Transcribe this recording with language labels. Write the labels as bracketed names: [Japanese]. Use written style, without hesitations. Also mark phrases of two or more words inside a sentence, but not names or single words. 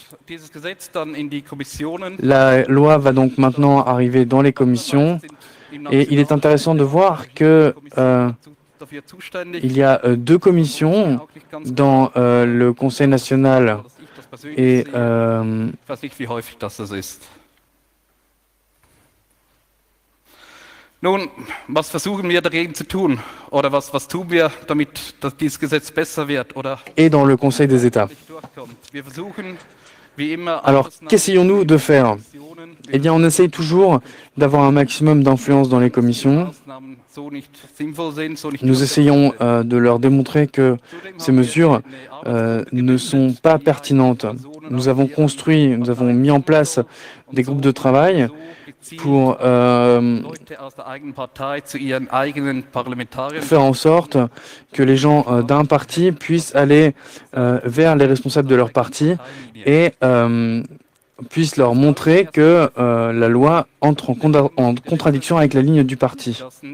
[French] La loi va donc maintenant arriver dans les commissions et il est intéressant de voir que il y a deux commissions dans le Conseil national et [German] Nun, was versuchen wir dagegen zu tun? Oder was tun wir, damit dass dieses Gesetz besser wird? Oder [French] et dans le Conseil des États. [German] wir versuchen, wie immer, [French] Alors, qu'essayons-nous de faire? Eh bien, on essaye toujours d'avoir un maximum d'influence dans les commissions. Nous essayons de leur démontrer que ces mesures ne sont pas pertinentes. Nous avons mis en place des groupes de travail pour faire en sorte que les gens d'un parti puissent aller vers les responsables de leur parti et puissent leur montrer que la loi entre en contradiction avec la ligne du parti.